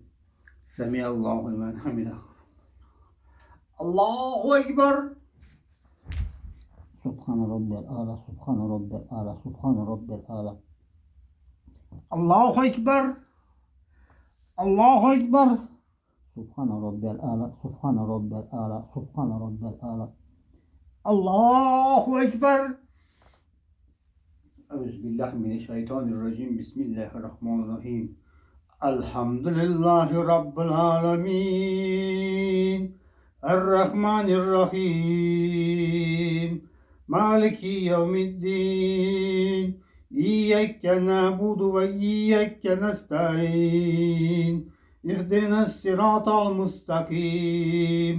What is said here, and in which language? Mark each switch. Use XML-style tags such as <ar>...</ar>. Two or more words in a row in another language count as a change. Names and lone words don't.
<ar>سمع الله لمن حمده. الله أكبر. سبحان ربي الأعلى سبحان ربي الأعلى سبحان ربي الأعلى, Subhane Rabbiyel Âlâ. الله أكبر الله أكبر. سبحان ربي الأعلى سبحان ربي الأعلى سبحان ربي الأعلى, Subhane Rabbel Ala. الله أكبر. أعوذ بالله من الشيطان الرجيم. بسم الله الرحمن الرحيم. الحمد لله رب العالمين. الرحمن الرحيم. مالك يوم الدين. إياك نعبد وإياك نستعين. اهدنا الصراط المستقيم.</ar>